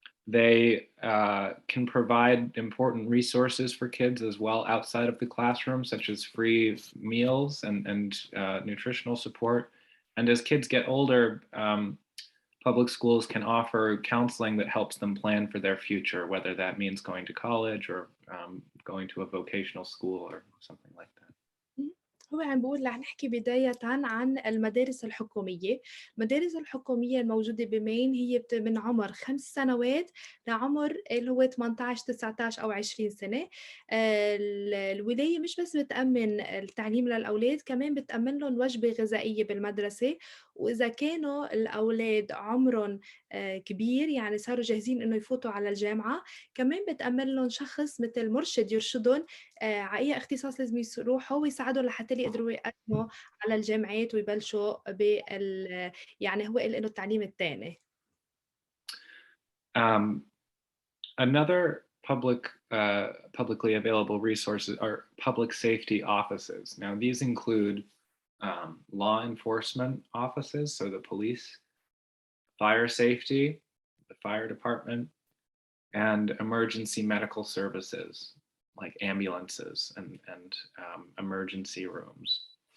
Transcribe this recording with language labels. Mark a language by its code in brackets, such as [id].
[en] They can provide important resources for kids as well outside of the classroom, such as free meals and nutritional support. And as kids get older, public schools can offer counseling that helps them plan for their future, whether that means going to college or going to a vocational school or something like that. [ar] هو عم بيقول رح نحكي بدايةً عن المدارس الحكومية، المدارس الحكومية الموجودة بمين هي من عمر 5 سنوات لعمر اللي هو 18 19 أو 20 سنة، الولاية مش بس بتأمن التعليم للأولاد كمان بتأمن لهم وجبة غذائية بالمدرسة، وإذا كانوا الأولاد عمرهم كبير يعني صاروا جاهزين إنه يفوتوا على الجامعة، كمان بتأمن لهم شخص مثل مرشد يرشدهم على أي اختصاص لازم يروحوا ويساعدهم لحتى يقدروا يقدموا على الجامعات ويبلشوا يعني هو قال إنه التعليم التاني. [en] Another publicly available resources are public safety offices. Now, these include law enforcement offices, so the police, fire safety, the fire department, and emergency medical services like ambulances and emergency rooms.